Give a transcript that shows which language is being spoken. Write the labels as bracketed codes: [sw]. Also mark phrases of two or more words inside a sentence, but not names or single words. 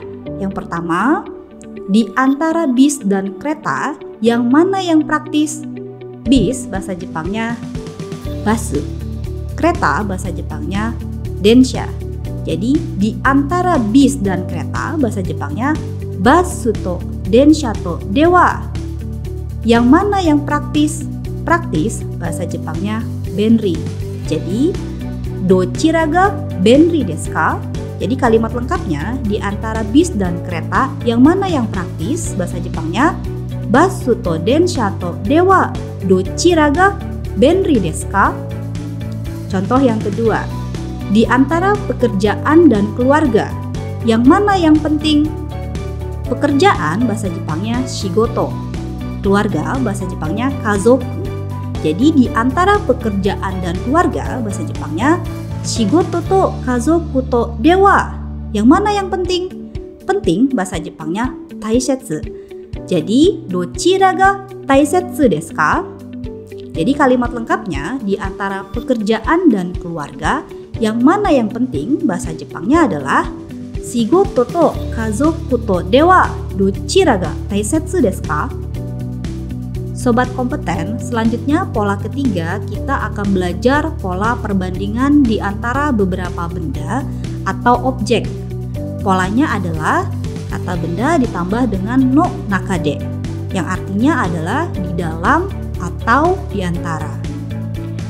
[id] Yang pertama, di antara bis dan kereta, yang mana yang praktis? Bis bahasa Jepangnya basu. Kereta bahasa Jepangnya densha. Jadi di antara bis dan kereta bahasa Jepangnya [ja] バスと電車とでは. [id] Yang mana yang praktis? Praktis bahasa Jepangnya benri. [ja] Jadi どちらが便利ですか? [id] Jadi kalimat lengkapnya, di antara bis dan kereta yang mana yang praktis bahasa Jepangnya [ja] バスと電車とではどちらが便利ですか? [id] Contoh yang kedua, di antara pekerjaan dan keluarga, yang mana yang penting? Pekerjaan bahasa Jepangnya shigoto, keluarga bahasa Jepangnya kazoku. Jadi di antara pekerjaan dan keluarga bahasa Jepangnya [ja] 仕事と家族とでは, [id] yang mana yang penting? Penting bahasa Jepangnya taisetsu. Jadi, [ja] どちらが大切ですか? [id] Jadi kalimat lengkapnya, di antara pekerjaan dan keluarga, yang mana yang penting bahasa Jepangnya adalah [ja] 仕事と家族とではどちらが大切ですか? [id] Sobat Kompeten, selanjutnya pola ketiga, kita akan belajar pola perbandingan di antara beberapa benda atau objek. Polanya adalah kata benda ditambah dengan [ja] の中で, [id] yang artinya adalah di dalam atau di antara.